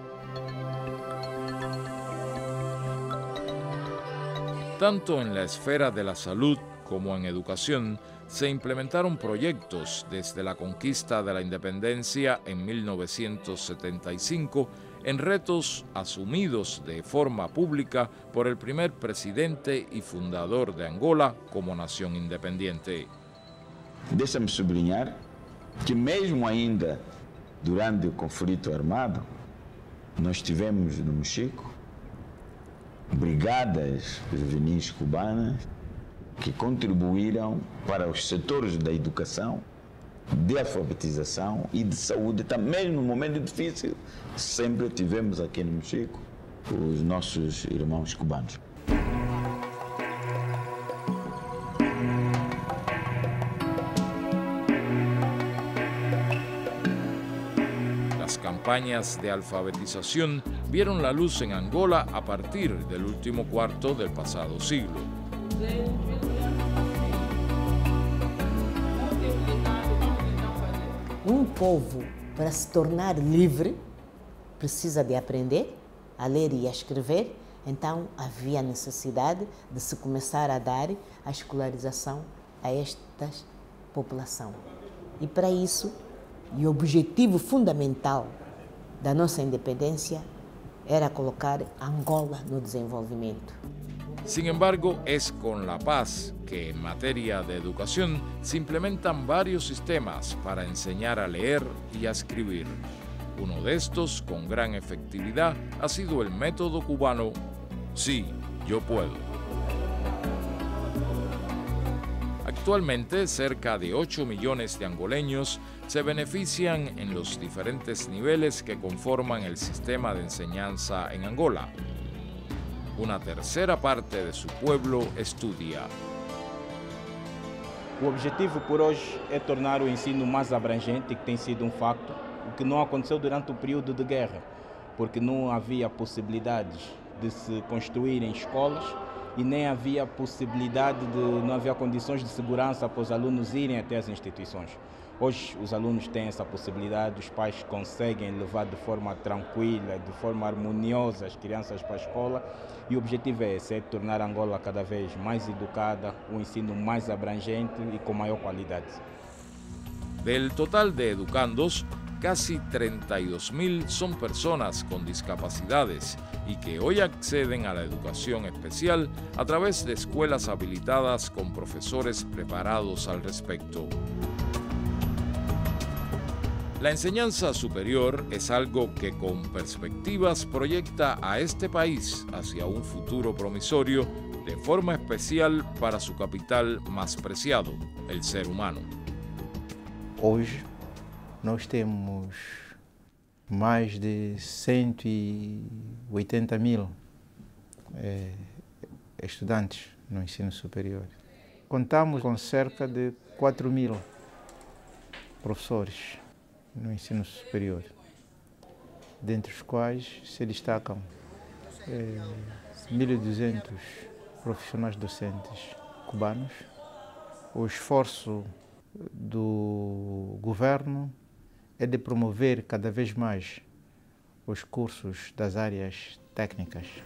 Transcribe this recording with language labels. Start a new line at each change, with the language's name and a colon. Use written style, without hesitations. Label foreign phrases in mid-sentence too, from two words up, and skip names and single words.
Spanish: Tanto en la esfera de la salud como en educación, se implementaron proyectos desde la conquista de la independencia en 1975 en retos asumidos de forma pública por el primer presidente y fundador de Angola como nación independiente.
Portuguese: Deixa-me sublinhar que mesmo ainda durante o conflito armado, nós tivemos no Mochico brigadas juvenis cubanas que contribuíram para os setores da educação, de alfabetização e de saúde. Também no momento difícil, sempre tivemos aqui no Mochico os nossos irmãos cubanos.
Spanish: Las campañas de alfabetización vieron la luz en Angola a partir del último cuarto del pasado siglo.
Portuguese: Um povo, para se tornar livre, precisa de aprender a ler e a escrever. Então, havia necessidade de se começar a dar a escolarização a esta população. E para isso, o objetivo fundamental da nossa independência era colocar Angola no desenvolvimento.
Spanish: Sin embargo, es con la paz que en materia de educación se implementan varios sistemas para enseñar a leer y a escribir. Uno de estos, con gran efectividad, ha sido el método cubano Sí, yo puedo. Actualmente, cerca de 8 millones de angoleños se benefician en los diferentes niveles que conforman el sistema de enseñanza en Angola. Una tercera parte de su pueblo estudia.
Portuguese: O objetivo por hoje é tornar o ensino mais abrangente, que tem sido um facto, o que não aconteceu durante o período de guerra, porque não havia possibilidades de se construírem escolas e nem havia não havia condições de segurança para os alunos irem até as instituições. Hoje os alunos têm essa possibilidade, os pais conseguem levar de forma tranquila, de forma harmoniosa as crianças para a escola e o objetivo é esse, é tornar Angola cada vez mais educada, um ensino mais abrangente e com maior qualidade.
Spanish: Del total de educandos, casi 32.000 son personas con discapacidades y que hoy acceden a la educación especial a través de escuelas habilitadas con profesores preparados al respecto. La enseñanza superior es algo que con perspectivas proyecta a este país hacia un futuro promisorio de forma especial para su capital más preciado, el ser humano.
Portuguese: Hoje nós temos mais de 180.000 estudantes no ensino superior. Contamos com cerca de 4.000 professores no ensino superior, dentre os quais se destacam 1.200 profissionais docentes cubanos. O esforço do governo é de promover cada vez mais os cursos das áreas técnicas.